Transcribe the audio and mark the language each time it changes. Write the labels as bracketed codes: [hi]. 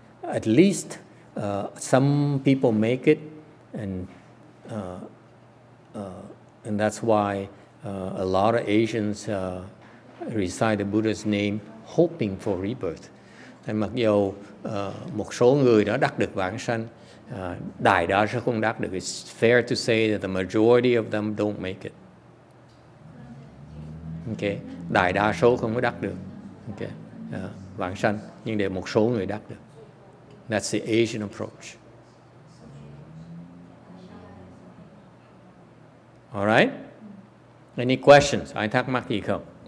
[en] At least some people make it, and that's why a lot of Asians recite the Buddha's name, hoping for rebirth. [vi] Thì mặc dù một số người đã đắc được vãng sanh, đại đa số không đắc được. [en] It's fair to say that the majority of them don't make it. [vi] Okay, đại đa số không có đắc được. Okay, vãng sanh, nhưng để một số người đắc được. [en] That's the Asian approach. All right? Any questions? [vi] Ai thắc mắc gì không?